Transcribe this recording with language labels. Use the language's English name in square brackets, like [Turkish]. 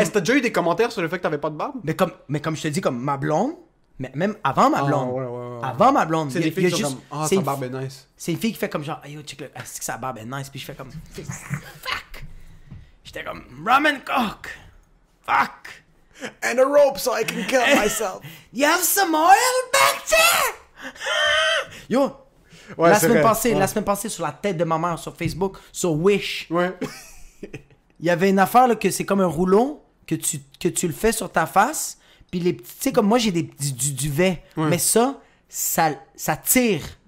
[French] Est-ce que t'as déjà eu des commentaires sur le fait que t'avais pas de barbe? Mais comme je te dis, comme ma blonde, mais même avant ma blonde. Ouais. Avant ma blonde. C'est des filles qui sont comme, sa barbe est nice. C'est une fille qui fait comme genre, yo, check, est-ce que sa barbe est nice? Puis je fais comme, fuck. J'étais comme, [English] rum and coke. Fuck. And a rope so I can kill myself. You have some oil back there? Yo. [French] Ouais, la semaine passée, sur la tête de ma mère, sur Facebook, sur Wish. Ouais. Il y avait une affaire là, que c'est comme un rouleau que tu le fais sur ta face, puis les petits, tu sais, comme moi j'ai du duvet, mais ça tire.